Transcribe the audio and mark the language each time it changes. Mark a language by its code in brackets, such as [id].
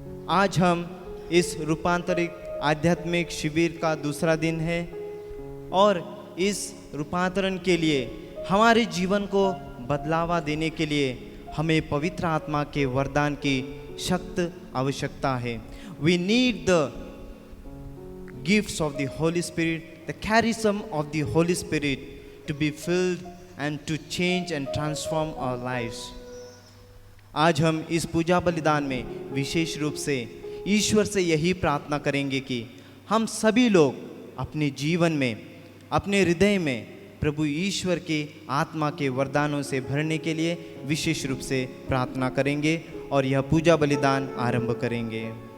[hi] आज हम इस रूपांतरित आध्यात्मिक शिविर का दूसरा दिन है और इस रूपांतरण के लिए हमारे जीवन को बदलावा देने के लिए हमें पवित्र आत्मा के वरदान की सख्त आवश्यकता है। [en] We need the gifts of the Holy Spirit, the charism of the Holy Spirit to be filled and to change and transform our lives. [hi] आज हम इस पूजा बलिदान में विशेष रूप से ईश्वर से यही प्रार्थना करेंगे कि हम सभी लोग अपने जीवन में, अपने हृदय में प्रभु ईश्वर के आत्मा के वरदानों से भरने के लिए विशेष रूप से प्रार्थना करेंगे और यह पूजा बलिदान आरंभ करेंगे।